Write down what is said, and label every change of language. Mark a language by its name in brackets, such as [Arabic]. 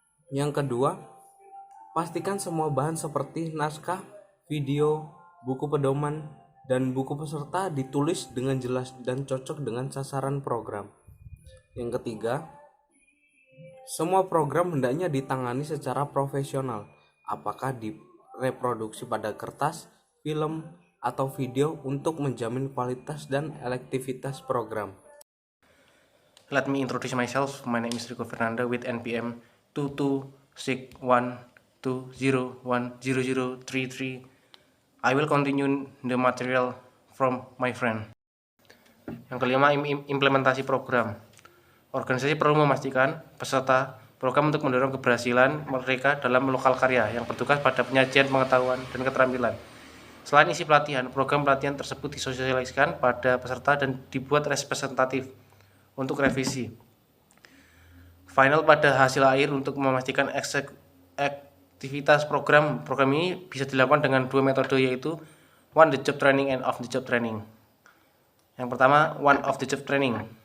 [Indonesian] Yang kedua, pastikan semua bahan seperti naskah, video, buku pedoman, dan buku peserta ditulis dengan jelas dan cocok dengan sasaran program. Yang ketiga, Semua program hendaknya ditangani secara profesional, apakah direproduksi pada kertas, film, atau video untuk menjamin kualitas dan efektivitas program. [English] Let me introduce myself. My name is Rico Fernando with NPM 226120100033. I will continue the material from my friend. [Indonesian] Yang kelima, implementasi program. Organisasi perlu memastikan peserta program untuk mendorong keberhasilan mereka dalam lokal karya yang bertugas pada penyajian pengetahuan dan keterampilan. Selain isi pelatihan, program pelatihan tersebut disosialisasikan pada peserta dan dibuat representatif untuk revisi final pada hasil akhir. Untuk memastikan aktivitas program ini bisa dilakukan dengan dua metode, yaitu on the job training and off the job training. Yang pertama, [English] one of the job training.